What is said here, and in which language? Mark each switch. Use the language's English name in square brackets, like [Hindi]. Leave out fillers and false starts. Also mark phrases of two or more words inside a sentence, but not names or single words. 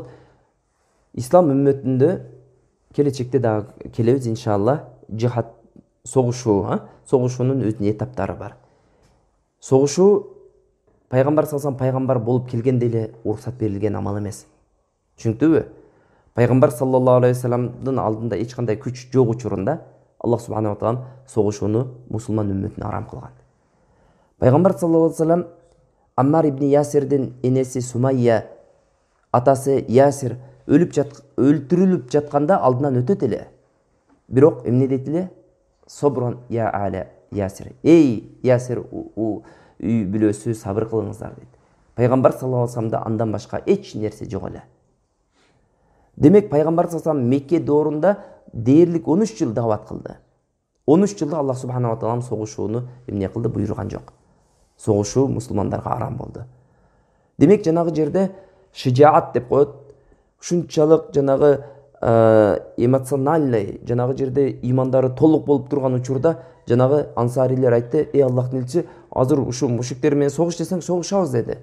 [Kyrgyz] Ислам үммөтүндө келечекте дагы келебиз иншалла, жихад согушуунун өзүнүн этаптары бар. Согушуу пайгамбар [Arabic] صلى الله عليه وسلم [Kyrgyz] пайгамбар болуп келгенде эле уруксат берилген амал эмес. Түшүнүктүбү? Пайгамбар [Arabic] صلى الله عليه وسلم [Kyrgyz] алдында эч кандай күч жок учурунда [Arabic] الله سبحانه وتعالى [Kyrgyz] согушууну мусулман үммөтүнө арам кылган. Пайгамбар [Arabic] صلى الله عليه وسلم [Kyrgyz] Аммар ибн Ясирдин энеси Сумайя, атасы Ясир өлтүрүлүп жатканда алдынан өтөт эле. Бирок эмне дейт эле? [Arabic] صبرا يا آل ياسر. [Kyrgyz] Эй Ясир үй бүлөсү, сабыр кылыңыздар дейт. Пайгамбар [Arabic] صلى الله عليه وسلم [Kyrgyz] андан башка эч нерсе жок эле. Демек пайгамбар [Arabic] صلى الله عليه وسلم [Kyrgyz] Мекке доорунда дээрлик 13 жыл дават кылды. 13 жылда [Arabic] الله سبحانه وتعالى [Kyrgyz] согушууну эмне кылды? Буйруган жок. Согушуу мусулмандарга арам болду. Демек жанагы жерде шижаат деп коет. Ушунчалык жанагы эмоциональный, жанагы жерде имандары толук болуп турган учурда жанагы ансарилер айтты: "Эй Аллахтын элчиси, азыр ушу мушриктер менен согуш десең согушабыз" деди.